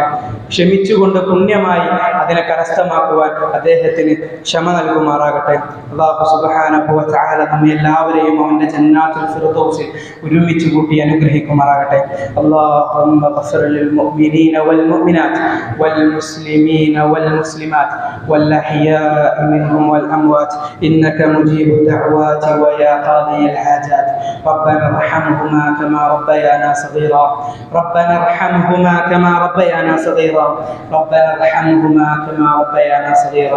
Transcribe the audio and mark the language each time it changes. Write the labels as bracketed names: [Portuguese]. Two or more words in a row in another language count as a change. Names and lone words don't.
[Malayalam] ക്ഷമിച്ചുകൊണ്ട് പുണ്യമായി അതിനെ കരസ്ഥമാക്കുവാൻ അദ്ദേഹത്തിന് ക്ഷമ നൽകുമാറാകട്ടെ. [Arabic] الله سبحانه و تعالى [Malayalam] നമ്മെ എല്ലാവരെയും അവന്റെ ജന്നാത്തുൽ ഫിർദൗസിൽ ഒരുമിച്ച് കൂട്ടി അനുഗ്രഹിക്കുമാറാകട്ടെ. [Arabic] اللهم اغفر للمؤمنين والمؤمنات والمسلمين والمسلمات والأحياء منهم والأموات إنك مجيب الدعوات ويا قاضي الحاجات. ربنا ارحمهما كما ربيانا صغيرا. ربنا ارحمهما كما ربيانا صغيرا. ربنا ارحمهما كما ربيانا صغيرا.